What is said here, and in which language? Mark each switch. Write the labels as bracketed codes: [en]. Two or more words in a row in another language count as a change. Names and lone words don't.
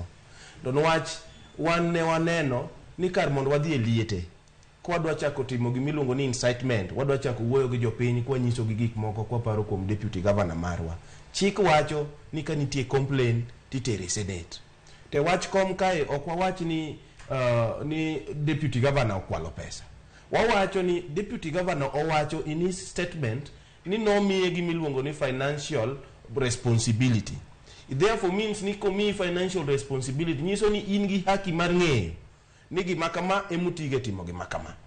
[luo] Don wach wan ne waneno ni kar mondo wadhi e liete kwa dwa chako timo gimiluongo ni incitement, wadwa chako wuoyo gi jopiny kwa nyiso gi gik moko kwa paro kuom [en] deputy governor [luo] marwa. Chik wacho ni ka nitie complaint titere Senate. Te wach kom kae ok wawach ni ni [en] deputy governor [luo] okwalo pesa. Wawacho ni [en] deputy governor [luo] owacho [en] in his statement [luo] ni nomiye gimiluongo ni [en] financial responsibility. It therefore means [luo] ni komi [en] financial responsibility [luo] nyiso ni in gi haki mar ng'eyo ni gima kama emutige timo gima kama.